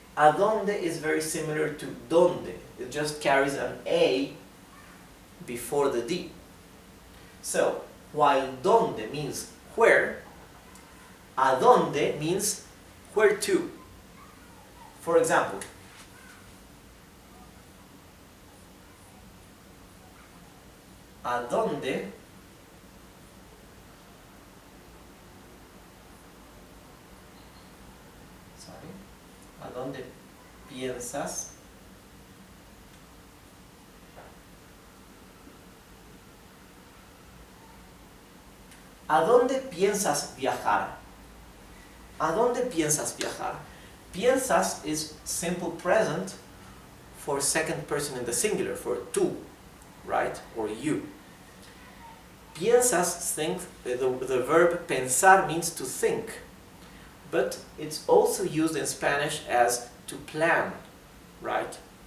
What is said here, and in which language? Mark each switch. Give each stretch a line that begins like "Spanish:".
Spanish: ¿A dónde
English: is very similar to donde. It just carries an A before the D. So, while donde means where,
Spanish: ¿a dónde
English: means where to? For example,
Spanish: ¿a dónde ¿a dónde piensas ¿a dónde piensas viajar? ¿A dónde piensas viajar?
English: Piensas is simple present for second person in the singular, for tú, right? Or you. Piensas, think, the verb pensar means to think, but it's also used in Spanish as to plan, right?